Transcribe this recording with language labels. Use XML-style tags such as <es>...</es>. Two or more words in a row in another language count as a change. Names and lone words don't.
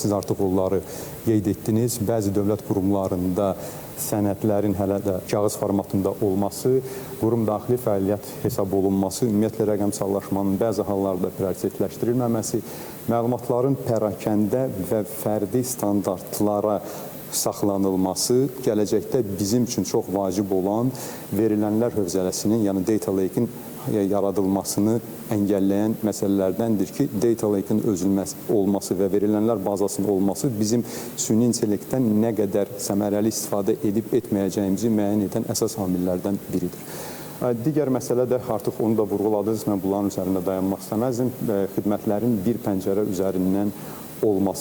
<az>Siz artıq onları qeyd etdiniz. Bəzi dövlət qurumlarında sənədlərin hələ də kağız formatında olması, qurum daxili fəaliyyət hesab olunması, ümumiyyətlə rəqəmsallaşmanın bəzi hallarda prioritetləşdirilməməsi, məlumatların pərakəndə və fərdi standartlara saxlanılması gələcəkdə bizim üçün çox vacib olan verilənlər hövzələsinin, yəni</az> <en>data lake-</en> <az>in yaradılmasını əngəlləyən məsələlərdəndir ki,</az> <en>data lake-</en> <az>in olması və verilənlər bazasının olması bizim süni intellektdən nə qədər səmərəli istifadə edib etməyəcəyimizi müəyyən edən əsas amillərdən biridir. Digər məsələ də artıq onu da vurğuladınız, mən bunların üzərində dayanmaq istəməzdim. Xidmətlərin bir pəncərə üzərindən olması.</az>